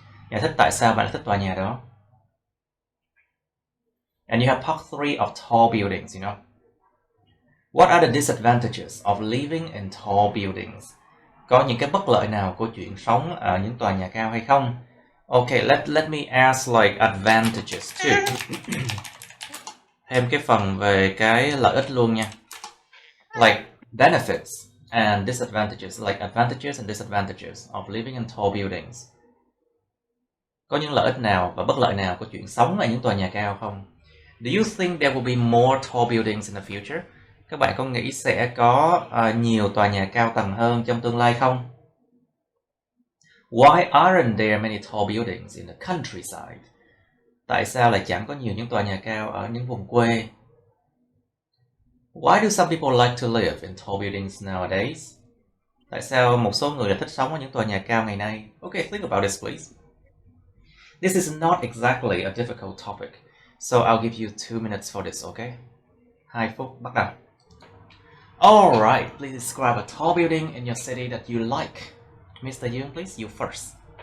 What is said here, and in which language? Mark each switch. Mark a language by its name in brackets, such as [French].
[Vietnamese] Giải thích tại sao bạn lại thích tòa nhà đó. [English] And you have part 3 of tall buildings, you know. What are the disadvantages of living in tall buildings? [Vietnamese] Có những cái bất lợi nào của chuyện sống ở những tòa nhà cao hay không? [English] Okay, let me ask like advantages too. [Vietnamese] Thêm cái phần về cái lợi ích luôn nha. [English] Like benefits and disadvantages, like advantages and disadvantages of living in tall buildings. [Vietnamese] Có những lợi ích nào và bất lợi nào của chuyện sống ở những tòa nhà cao không? [English] Do you think there will be more tall buildings in the future? [Vietnamese] Các bạn có nghĩ sẽ có nhiều tòa nhà cao tầng hơn trong tương lai không? [English] Why aren't there many tall buildings in the countryside? [Vietnamese] Tại sao lại chẳng có nhiều những tòa nhà cao ở những vùng quê? [English] Why do some people like to live in tall buildings nowadays? [Vietnamese] Tại sao một số người lại thích sống ở những tòa nhà cao ngày nay? [English] Okay, think about this please. This is not exactly a difficult topic, so I'll give you 2 minutes for this, okay? [Vietnamese] 2 phút, bắt đầu. [English] Alright, please describe a tall building in your city that you like. Mr. Yoon, please, you first.